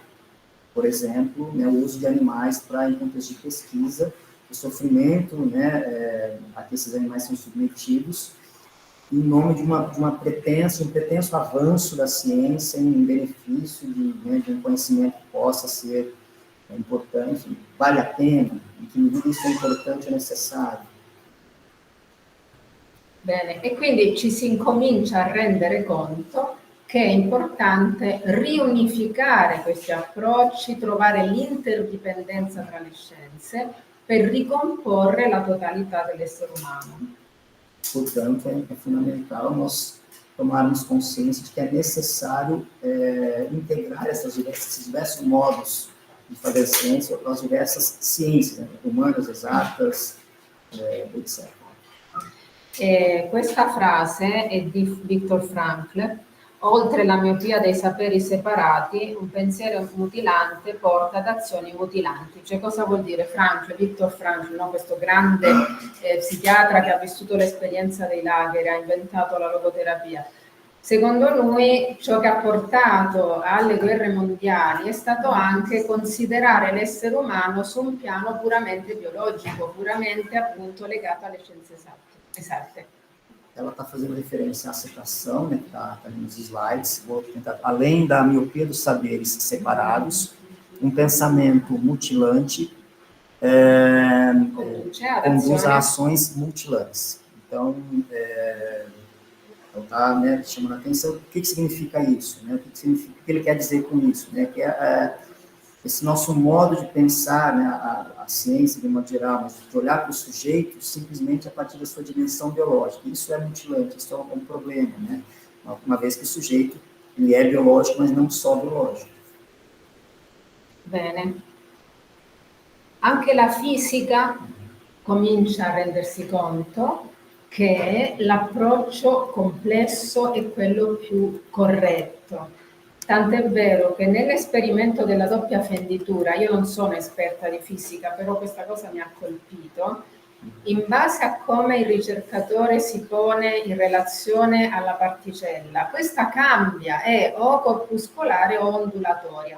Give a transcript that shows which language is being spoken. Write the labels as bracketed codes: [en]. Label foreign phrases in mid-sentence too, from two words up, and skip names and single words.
[pt] Por exemplo, né, o uso de animais para, em contexto de pesquisa, o sofrimento, né, a que esses animais são submetidos, em nome de um pretenso avanço da ciência em benefício de um conhecimento que possa ser importante. Vale a pena? Em que medida isso é importante e necessário? [it] Bene, e quindi ci si incomincia a rendere conto che è importante riunificare questi approcci, trovare l'interdipendenza tra le scienze per ricomporre la totalità dell'essere umano. [pt] Portanto, é fundamental nós tomarmos consciência de que é necessário integrar esses diversos modos de fazer ciência com as diversas ciências, né, humanas, exatas, etc. [it] Questa frase è di Viktor Frankl. Oltre la miopia dei saperi separati, un pensiero mutilante porta ad azioni mutilanti. Cioè, cosa vuol dire Frankl, Viktor Frankl, no? Questo grande psichiatra che ha vissuto l'esperienza dei lager, ha inventato la logoterapia. Secondo lui, ciò che ha portato alle guerre mondiali è stato anche considerare l'essere umano su un piano puramente biologico, puramente appunto legato alle scienze esatte. [pt] Ela está fazendo referência à citação, né, que está ali nos slides. Vou tentar, além da miopia dos saberes separados, um pensamento mutilante conduz a ações mutilantes. Então, ela está, né, chamando a atenção. O que significa isso? Né? O que ele quer dizer com isso? Né? Que esse nosso modo de pensar, né, a ciência de modo geral, mas de olhar para o sujeito simplesmente a partir da sua dimensão biológica. Isso é mutilante, isso é um problema, né? Uma vez que o sujeito ele é biológico, mas não só biológico. [it] Bene. Anche la fisica comincia a rendersi conto che l'approccio complesso è quello più corretto. Tant'è vero che nell'esperimento della doppia fenditura, io non sono esperta di fisica, però questa cosa mi ha colpito, in base a come il ricercatore si pone in relazione alla particella, questa cambia, è o corpuscolare o ondulatoria.